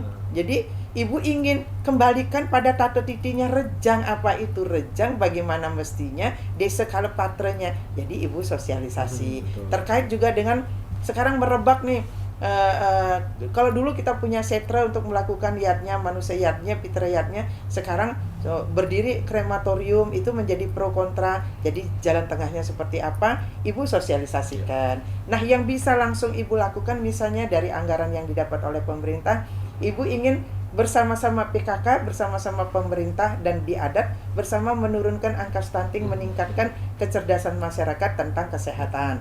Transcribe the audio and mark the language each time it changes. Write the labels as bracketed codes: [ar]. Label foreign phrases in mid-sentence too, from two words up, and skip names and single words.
[id] Jadi ibu ingin kembalikan pada tata titinya rejang. Apa itu rejang? Bagaimana mestinya? Desa kalau patrenya. Jadi ibu sosialisasi. Terkait juga dengan sekarang merebak nih. Kalau dulu kita punya setra untuk melakukan yatnya, manusia yatnya, pitra yatnya, sekarang berdiri krematorium, itu menjadi pro kontra. Jadi jalan tengahnya seperti apa, ibu sosialisasikan. Nah, yang bisa langsung ibu lakukan misalnya dari anggaran yang didapat oleh pemerintah, ibu ingin bersama-sama PKK, bersama-sama pemerintah dan di adat, bersama menurunkan angka stunting, meningkatkan kecerdasan masyarakat tentang kesehatan.